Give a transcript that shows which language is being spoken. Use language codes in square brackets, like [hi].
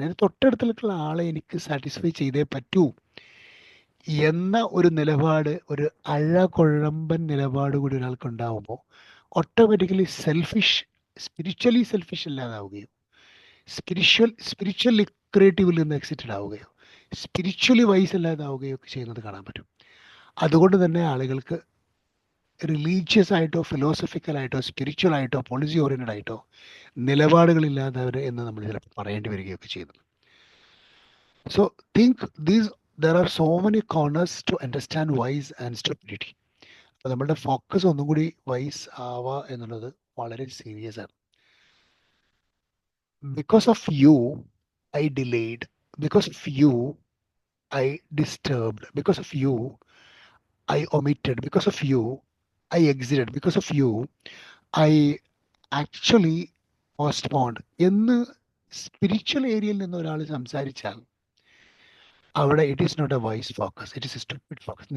[ml] എൻ്റെ തൊട്ടടുത്തുള്ള ആളെ എനിക്ക് സാറ്റിസ്ഫൈ ചെയ്തേ പറ്റൂ എന്ന ഒരു നിലപാട്, ഒരു അഴകൊഴമ്പൻ നിലപാട് കൂടി ഒരാൾക്ക് ഉണ്ടാവുമ്പോൾ ഓട്ടോമാറ്റിക്കലി സ്പിരിച്വലി സെൽഫിഷ് അല്ലാതാവുകയോ സ്പിരിച്വൽ ലിക്രേറ്റീവിൽ നിന്ന് എക്സിറ്റഡ് ആവുകയോ സ്പിരിച്വലി വൈസ് അല്ലാതാവുകയോ ഒക്കെ ചെയ്യുന്നത് കാണാൻ പറ്റും. അതുകൊണ്ട് തന്നെ ആളുകൾക്ക് റിലീജിയസ് ആയിട്ടോ ഫിലോസഫിക്കലായിട്ടോ സ്പിരിച്വൽ ആയിട്ടോ പോളിസി ഓറിയൻറ്റഡ് ആയിട്ടോ നിലപാടുകളില്ലാത്തവർ എന്ന് നമ്മൾ ചിലപ്പോൾ പറയേണ്ടി വരികയൊക്കെ ചെയ്യുന്നു. So think [en] there are so many corners to understand wise and stupidity. [ml] അപ്പോൾ നമ്മളുടെ ഫോക്കസ് ഒന്നും കൂടി വൈസ് ആവുക എന്നുള്ളത് വളരെ സീരിയസ് ആണ്. [en] because of you I delayed, because of you I disturbed, because of you I omitted, because of you I exited, because of you I actually postponed [ml] എന്ന് spiritual ഏരിയയിൽ നിന്ന് ഒരാൾ സംസാരിച്ചാൽ അവിടെ [en] It is not a wise focus, it is a stupid focus.